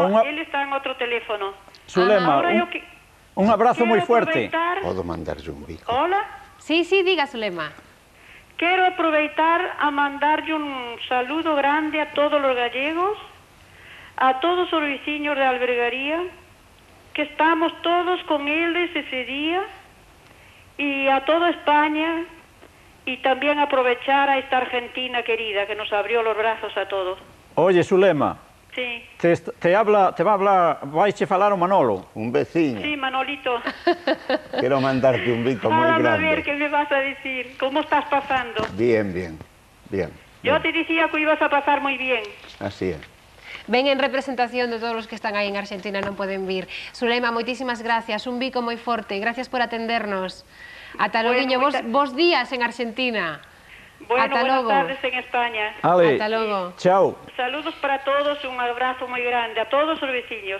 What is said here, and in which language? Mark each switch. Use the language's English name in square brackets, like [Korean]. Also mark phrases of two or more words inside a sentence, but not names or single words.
[Spanish] no, él está en otro teléfono. Zulema, un abrazo moi fuerte. [Galician] Podo mandarlle un bico. [Spanish] Hola. Sí, diga, Zulema. Quiero [Galician] aproveitar a mandarlle [Spanish] un saludo grande a todos los gallegos, a [Galician] todos os veciños de Albergaría, [Spanish] que estamos todos con ellos ese día, y a toda España, y también aprovechar a esta Argentina querida que nos abrió los brazos a todos. Oye, Zulema. Sí. Te va a hablar, [Galician] vais a falar o Manolo. Un veciño. [Spanish] Sí, Manolito. Quiero mandarte un bico muy grande. A ver qué me vas a decir. ¿Cómo estás pasando? Bien. Yo te decía que ibas a pasar muy bien. Así es. [Galician] Ven en representación de todos os que están aí en Argentina, non poden vir. Zulema, moitísimas gracias, un bico moi forte, gracias por atendernos. Ata loguiño, vos días en Argentina. [Spanish] Bueno, buenas tardes en España. Ale, [Galician] ata logo. [Spanish] Chao. Saludos para todos, un abrazo [Galician] moi grande a todos os veciños.